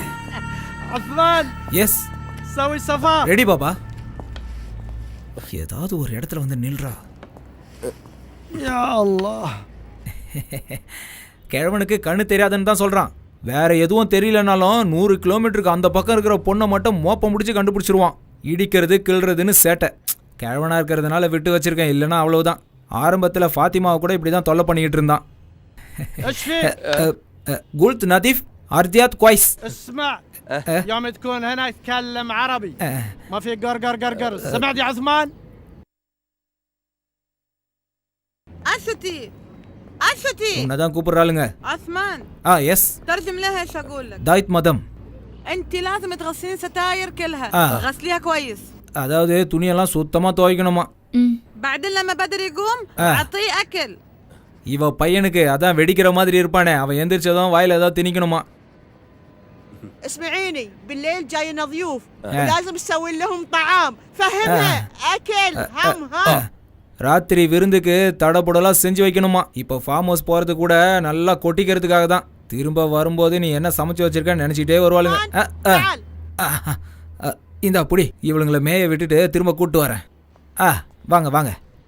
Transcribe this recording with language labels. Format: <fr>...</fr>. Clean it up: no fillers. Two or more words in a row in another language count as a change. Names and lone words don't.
<ar>عثمان எஸ் سوي صفار</ar> <ta>ரெடி பாபா. ஏதாவது ஒரு இடத்துல வந்து நில்றா.</ta> <ar>يا الله.</ar> <ta>கிழவனுக்கு கண்ணு தெரியாதுன்னு தான் சொல்கிறான். வேற எதுவும் தெரியலனாலும் 100 கிலோமீட்டருக்கு அந்த பக்கம் இருக்கிற பொண்ணை மட்டும் மோப்பம் முடிச்சு கண்டுபிடிச்சிருவான். இடிக்கிறது கிள்றதுன்னு சேட்டை. கிழவனாக இருக்கிறதுனால விட்டு வச்சிருக்கேன், இல்லைன்னா அவ்வளவுதான். ஆரம்பத்தில் ஃபாத்திமாவை கூட இப்படி தான் தொல்லை பண்ணிக்கிட்டு இருந்தான்.</ta> <ar>ايش فيك؟ قلت نظيف أرضيات كويس. اسمع يوم تكون هنا تكلم عربي ما في قر قر قر. سمعت يا عثمان؟ أنشتي أنشتي</ar> <ta>உன்னை தான் கூப்பிட்றாளுங்க.</ta> <ar>عثمان எஸ் ترجم لها ايش اقول لك.</ar> <ta>தாய்த் மதம்.</ta> <ar>انت لازم تغسلين ستاير كلها غسليها كويس.</ar> <ta>அதாவது துணியெல்லாம் சுத்தமாக துவைக்கணுமா.</ta> <ar>بعدين لما بدر يقوم اعطيه اكل.</ar> <ta>இவ பையனுக்கு அதான் வெடிக்கிற மாதிரி இருப்பானே, அவன் எந்திரிச்சதும் வாயில் ஏதாவது திணிக்கணுமா.</ta> <ar>اسمعيني بالليل جاينا ضيوف ولازم تسوي لهم طعام فهمها اكل هم ها.</ar> <ta>ராத்திரி விருந்துக்கு தடபுடலாம் செஞ்சு வைக்கணுமா. இப்போ</ta> <en>farm house</en> <ta>போகிறது கூட நல்லா கொட்டிக்கிறதுக்காக தான். திரும்ப வரும்போது நீ என்ன சமைச்சு வச்சிருக்கன்னு நினச்சிக்கிட்டே வருவாளுங்க. இந்த அப்படி இவளுங்களை மேய விட்டுட்டு திரும்ப கூப்பிட்டு வரேன்.</ta>